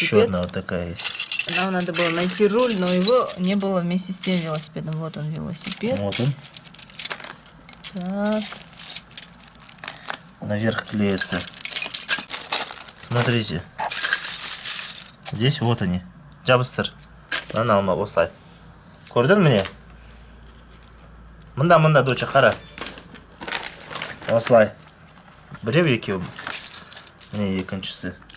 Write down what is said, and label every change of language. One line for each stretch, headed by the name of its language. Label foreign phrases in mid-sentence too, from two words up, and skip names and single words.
Russian: Еще одна вот такая есть. Нам надо было найти руль, но его не было вместе с тем велосипедом. Вот он, велосипед. Вот он. Так. Наверх клеится. Смотрите. Здесь вот они. Джабстер.
Kazakh: Ана алма осылай. Көрдің міне? Мында доча қара. Осылай. Біреу екеу. Міне екіншісі.